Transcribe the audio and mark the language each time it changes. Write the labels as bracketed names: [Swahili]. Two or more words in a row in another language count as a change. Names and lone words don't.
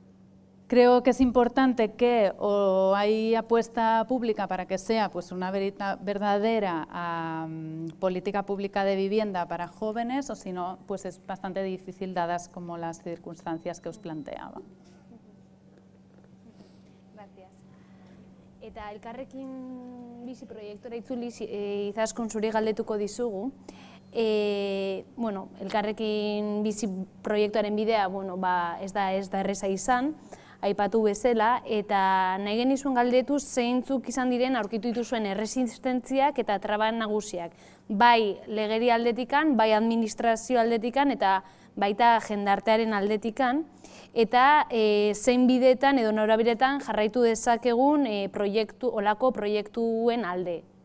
[Spanish] Entonces, Creo que es importante que o hay apuesta pública para que sea pues, una verdadera política pública de vivienda para jóvenes, o si no, pues es bastante difícil dadas como las circunstancias que os planteaba. Gracias. [Basque] Eta elkarrekin bizi proiektora itzuli izaskun zuri galdetuko dizugu. Elkarrekin bizi proiektuaren bidea ez da erreza izan, aipatu bezala, eta nahi genizuen galdetu zeintzuk izan diren aurkitu dituzuen erresistentziak eta traba nagusiak, bai legeri aldetikan, bai administrazio aldetikan eta baita jendartearen aldetikan, eta zein bideetan edo norabidetan jarraitu dezakegun olako proiektuen alde.